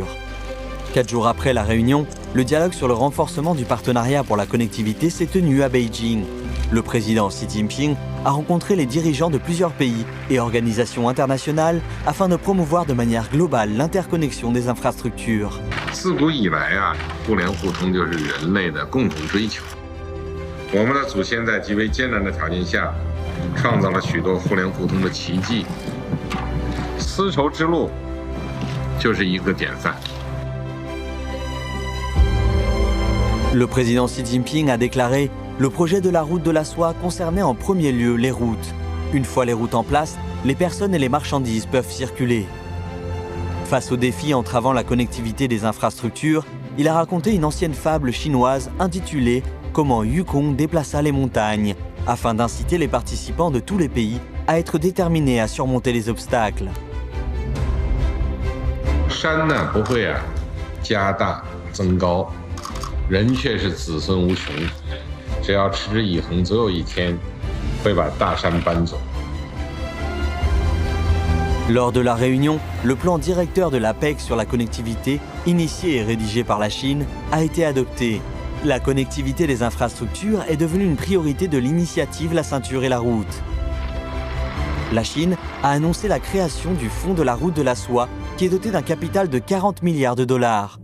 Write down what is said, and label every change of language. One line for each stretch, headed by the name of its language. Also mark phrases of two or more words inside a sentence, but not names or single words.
French: 4 jours après la réunion, le dialogue sur le renforcement du partenariat pour la connectivité s'est tenu à Beijing. Le président Xi Jinping a rencontré les dirigeants de plusieurs pays et organisations internationales afin de promouvoir de manière globale l'interconnexion des infrastructures.
Chinese: 自古以来啊，互联互通就是人类的共同追求。我们的祖先在极为艰难的条件下，创造了许多互联互通的奇迹。丝绸之路就是一个典范。
French: Le président Xi Jinping a déclaré « Le projet de la route de la soie concernait en premier lieu les routes. Une fois les routes en place, les personnes et les marchandises peuvent circuler. » Face aux défis entravant la connectivité des infrastructures, il a raconté une ancienne fable chinoise intitulée « Comment Yukong déplaça les montagnes » afin d'inciter les participants de tous les pays à être déterminés à surmonter les obstacles.
Chinese: 山呢不会啊加大增高，人却是子孙无穷。只要持之以恒，总有一天会把大山搬走。
French: Lors de la réunion, le plan directeur de l'APEC sur la connectivité, initié et rédigé par la Chine, a été adopté. La connectivité des infrastructures est devenue une priorité de l'initiative La Ceinture et la Route. La Chine a annoncé la création du Fonds de la route de la soie, qui est doté d'un capital de 40 milliards de dollars.